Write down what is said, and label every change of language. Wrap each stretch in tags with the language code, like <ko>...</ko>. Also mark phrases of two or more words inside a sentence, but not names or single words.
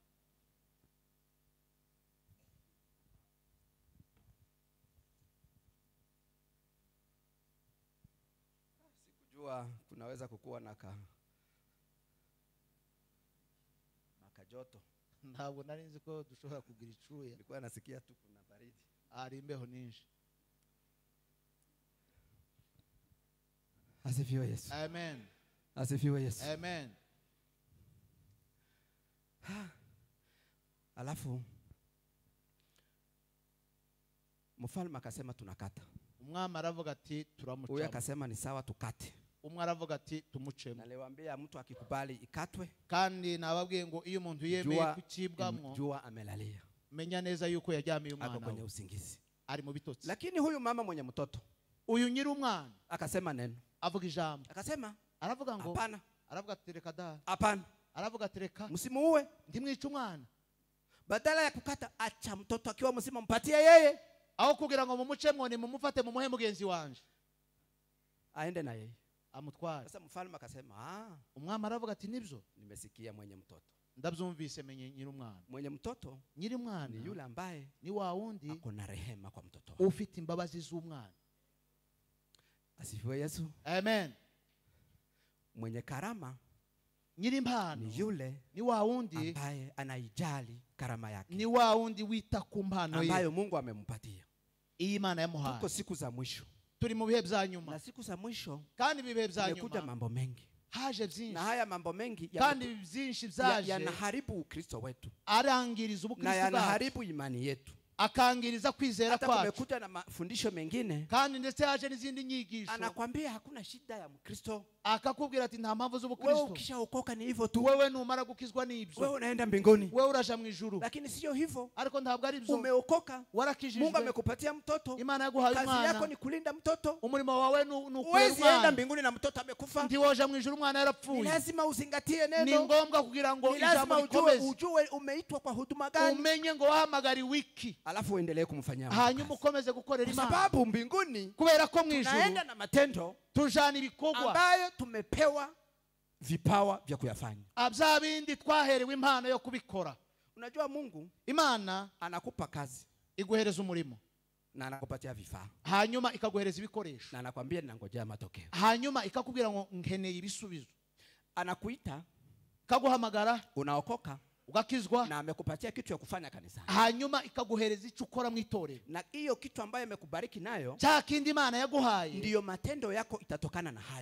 <sw>sikujua kunaweza kukuwa na kajoto.</sw> <rn>ntabwo nari nzi ko dushobora kugira icuya,</rn> <sw>Nilikuwa nasikia tu kuna baridi,</sw> <rn>ari imbeho nyinshi.</rn> <sw>asifiwe Yesu. Amen. Asifiwe Yesu. Amen. Alafu mfalme akasema tunakata.</sw> <rn>umwami aravuga ati</rn> <sw>Huyo</sw> <rn>turamuca,</rn> <sw>akasema ni sawa tukate.</sw> <rn>umwe aravuga ati tumucemo.</rn> <sw>Naliwaambia mtu akikubali ikatwe,</sw> <rn>kandi nababwiye ngo iyo umuntu yemeye kucibwamwo,</rn> <sw>jua amelalia,</sw> <rn>menya neza yuko yajyamiye ako umwana</rn> <sw>kwenye we, usingizi.</sw> <rn>ari mu bitotsi.</rn> <sw>Lakini huyu mama mwenye mtoto</sw> <rn>uyu nyiri umwana</rn> <sw>akasema neno,</sw> <rn>avuga ijambo,</rn> <sw>akasema</sw> <rn>aravuga ngo</rn> <sw>hapana,</sw> <rn>aravuga ati reka da,</rn> <sw>hapana,</sw> <rn>aravuga ati reka</rn> <sw>msimuue.</sw> <rn>ndimwica umwana,</rn> <sw>Badala ya kukata, acha mtoto akiwa mzima mpatie yeye,</sw> <rn>aho kugira ngo mumucemwo ni mumufate mumuhe mugenzi wanje</rn> <sw>aende na yeye</sw> <rn>amutware.</rn> <sw>Sasa mfalme akasema,</sw> <rn>umwami aravuga ati nibyo,</rn> <sw>nimesikia mwenye mtoto.</sw> <rn>ndabyumvise, menye nyiri umwana.</rn> <sw>Mwenye mtoto</sw> <rn>nyiri</rn> <sw>ni</sw> <rn>umwana</rn> <sw>yule ambaye</sw> <rn>ni wa wundi</rn> <sw>ako na rehema kwa mtoto wake.</sw> <rn>ufite imbabazi z'umwana.</rn> <sw>Asifiwe Yesu. Amen. Mwenye karama</sw> <rn>nyiri impano</rn> <sw>ni yule</sw> <rn>ni wa wundi,</rn> <sw>ambaye anaijali karama yake,</sw> <rn>ni wa wundi wita ku mpano</rn> <sw>ambayo</sw> <rn>ye</rn> <sw>Mungu amempatia.</sw> <rn>iyi Imana yamuhaye.</rn> <sw>Tuko siku za mwisho,</sw> <rn>turi mu bihe bya nyuma,</rn> <sw>na siku za mwisho</sw> <rn>kandi ibihe bya</rn> <sw>kumekuja</sw> <rn>nyuma</rn> <sw>mambo mengi.</sw> <rn>haje byinshi</rn> <sw>na haya mambo mengi</sw> <rn>kandi byinshi byaje</rn> <sw>yanaharibu Ukristo wetu</sw> <rn>arangiriza</rn> <sw>na</sw> <rn>ubukristo bwacu</rn> <sw>yanaharibu imani yetu.</sw> <rn>akangiriza kwizera</rn> <sw>Hata</sw> <rn>kwacu</rn> <sw>kumekuja na mafundisho mengine</sw> <rn>kandi ndetse haje n'izindi nyigisho</rn> <sw>anakwambia hakuna shida ya Mkristo,</sw> <rn>akakubwira ati nta mpamvu</rn> <sw>wewe</sw> <rn>z'ubukristo</rn> <sw>ukishaokoka ni hivyo tu,</sw> <rn>wewe numara gukizwa n'ibyo</rn> <sw>wewe unaenda mbinguni.</sw> <rn>wewe uraja mu ijuru</rn> <sw>Lakini sio hivyo,</sw> <rn>ariko ntabwo ari byo</rn> <sw>umeokoka, Mungu</sw> <rn>warakijijwe</rn> <sw>amekupatia mtoto,</sw> <rn>imana yaguhaye</rn> <sw>kazi yako</sw> <rn>umwana</rn> <sw>ni kulinda mtoto.</sw> <rn>umurimo wawe nukwera</rn> <sw>Uwezi enda</sw> <rn>umwana</rn> <sw>mbinguni na mtoto amekufa.</sw> <rn>ntiwoja mu ijuru umwana</rn> <sw>Ni</sw> <rn>yarapfuye</rn> <sw>lazima uzingatie</sw> <rn>ni</rn> <sw>neno,</sw> <rn>ngombwa kugira ngo</rn> <sw>ni</sw> <rn>ijambo</rn> <sw>lazima</sw> <rn>rikomeze</rn> <sw>ujue umeitwa kwa huduma gani,</sw> <rn>umenye ngo wahamagariwe iki</rn> <sw>alafu uendelee kumfanyia</sw> <rn>hanyuma</rn> <sw>kazi.</sw> <rn>ukomeze gukorera</rn> <sw>Kwa</sw> <rn>imana</rn> <sw>sababu mbinguni</sw> <rn>kubera ko mu ijuru</rn> <sw>tunaenda na matendo</sw> <rn>tujana ibikorwa</rn> <sw>ambayo tumepewa vipawa vya kuyafanya.</sw> <rn>bya bindi twaherewe impano yo kubikora.</rn> <sw>Unajua Mungu</sw> <rn>Imana</rn> <sw>anakupa kazi</sw> <rn>iguhereza umurimo</rn> <sw>na anakupatia vifaa</sw> <rn>hanyuma ikaguhereza ibikoresho</rn> <sw>na anakwambia ninangojea matokeo.</sw> <rn>hanyuma ikakubwira ngo nkeneye ibisubizo,</rn> <sw>Anakuita,</sw> <rn>ikaguhamagara</rn> <sw>unaokoka</sw> <rn>ugakizwa</rn> <sw>na amekupatia kitu ya kufanya kanisani,</sw> <rn>hanyuma ikaguhereza icyo ukora mu itorero.</rn> <sw>na hiyo kitu ambayo amekubariki nayo</sw> <rn>cya kindi Imana yaguhaye</rn> <sw>ndiyo matendo yako itatokana na hayo.</sw>